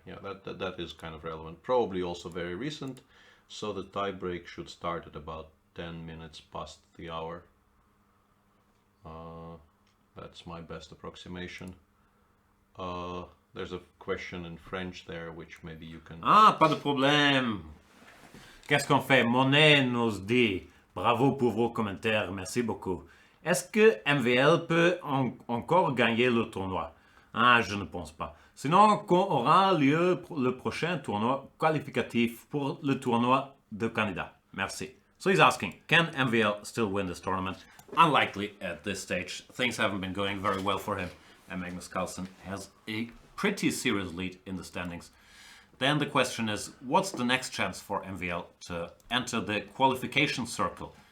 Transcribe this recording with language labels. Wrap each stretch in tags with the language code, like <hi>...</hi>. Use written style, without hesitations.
<en>Yeah, that is kind of relevant. Probably also very recent. So the tie break should start at about 10 minutes past the hour. That's my best approximation. There's a question in French there, which maybe you can...</en> <fr>Ah, pas de problème. Qu'est-ce qu'on fait? Monet nous dit, bravo pour vos commentaires, merci beaucoup. Est-ce que MVL peut encore gagner le tournoi? Ah, je ne pense pas. Sinon, quand aura lieu le prochain tournoi qualificatif pour le tournoi de Canada? Merci.</fr> <en>So he's asking, can MVL still win this tournament? Unlikely at this stage. Things haven't been going very well for him. And Magnus Carlsen has a pretty serious lead in the standings. Then the question is, what's the next chance for MVL to enter the qualification circle?</en>